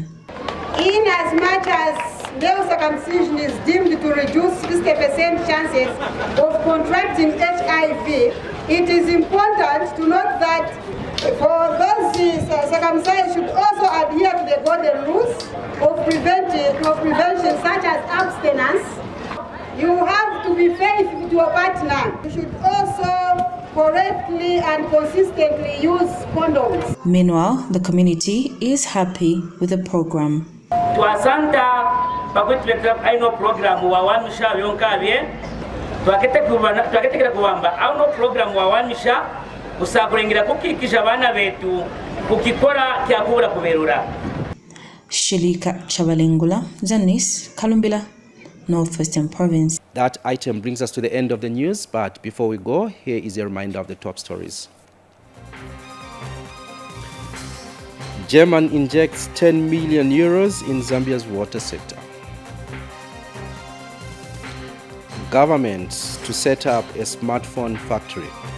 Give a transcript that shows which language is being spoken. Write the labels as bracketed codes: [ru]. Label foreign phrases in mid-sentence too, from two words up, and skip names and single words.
[en] In as much as male circumcision is deemed to reduce 50% chances of contracting HIV, it is important to note that for those circumcised should also adhere to the golden rules of prevention such as abstinence. You have to be faithful to your partner. You should also correctly and consistently use condoms. Meanwhile, the community is happy with the program. [kqn] Twasanta pakwetuletea aino program wa wamisha yonkabye twaketekera kuwamba auno program wa wamisha usakulengira kukikisha bana betu kukikora kyakubura kuberura. [en] Shilika Chabalengula, ZANIS, Kalumbila, Northwestern Province. That item brings us to the end of the news, but before we go, here is a reminder of the top stories. German injects 10 million euros in Zambia's water sector. Government to set up a smartphone factory.